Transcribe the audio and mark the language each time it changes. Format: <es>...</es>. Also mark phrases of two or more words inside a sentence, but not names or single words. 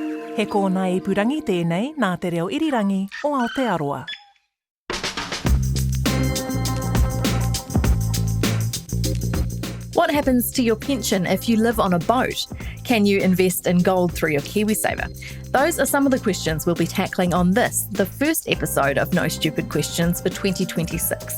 <mi>He kōna ipurangi tēnei nā te reo irirangi o Aotearoa.</mi> <en>What happens to your pension if you live on a boat? Can you invest in gold through your KiwiSaver? Those are some of the questions we'll be tackling on this, the first episode of No Stupid Questions for 2026.</en>